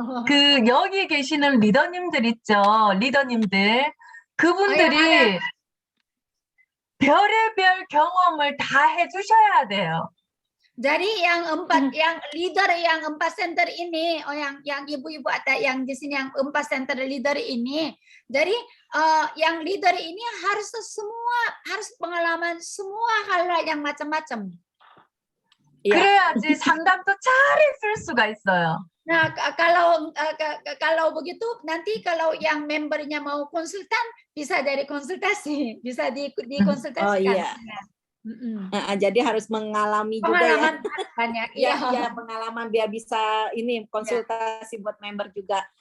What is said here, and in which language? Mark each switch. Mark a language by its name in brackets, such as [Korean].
[Korean] 그 여기 계시는 리더님들 있죠? 리더님들. 그분들이 별의별 경험을 다 해주셔야 돼요. [Indonesian] Dari yang yang leader yang 4 center ini, yang ibu-ibu ada yang di sini yang 4 center leader ini, dari yang leader ini harus pengalaman semua hal yang macam-macam. ya, [Korean] 그래야지 상담도 잘했을 수가 있어요. [Indonesian] Nah, kalau begitu nanti kalau yang membernya mau konsultan bisa dari konsultasi, bisa dikonsultasikan. Oh, iya. Jadi harus mengalami juga ya. Pengalaman banyak. Ya, pengalaman biar bisa ini konsultasi buat member juga.